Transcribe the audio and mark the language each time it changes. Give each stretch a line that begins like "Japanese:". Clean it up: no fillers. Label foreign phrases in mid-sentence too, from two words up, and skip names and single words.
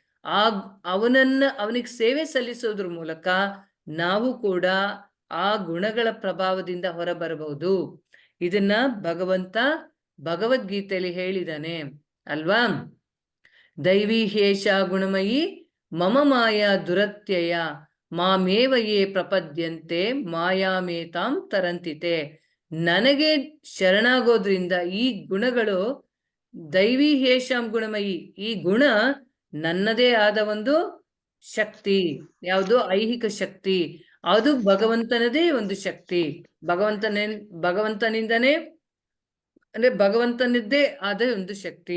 Kannada: ಅವನಿಗೆ ಸೇವೆ ಸಲ್ಲಿಸೋದ್ರ ಮೂಲಕ ನಾವು ಕೂಡ ಆ ಗುಣಗಳ ಪ್ರಭಾವದಿಂದ ಹೊರಬರಬಹುದು. ಇದನ್ನ ಭಗವಂತ ಭಗವದ್ಗೀತೆಯಲ್ಲಿ ಹೇಳಿದಾನೆ ಅಲ್ವಾ?
Sanskrit: ದೈವಿ ಹೇಷ ಗುಣಮಯಿ ಮಮ ಮಾಯಾ ದುರತ್ಯಯ ಮಾಮೇವಯೇ ಪ್ರಪದ್ಯಂತೆ ಮಾಯಾಮೇತಾಂ ತರಂತಿತೆ.
Kannada: ನನಗೆ ಶರಣಾಗೋದ್ರಿಂದ ಈ ಗುಣಗಳು
Sanskrit: ದೈವಿ ಹೇಷಾಂ ಗುಣಮಯಿ,
Kannada: ಈ ಗುಣ ನನ್ನದೇ ಆದ ಒಂದು ಶಕ್ತಿ. ಯಾವುದು? ಐಹಿಕ ಶಕ್ತಿ. ಅದು ಭಗವಂತನದೇ ಒಂದು ಶಕ್ತಿ. ಭಗವಂತನಿಂದನೇ ಅಂದ್ರೆ ಭಗವಂತನದ್ದೇ ಆದ ಒಂದು ಶಕ್ತಿ.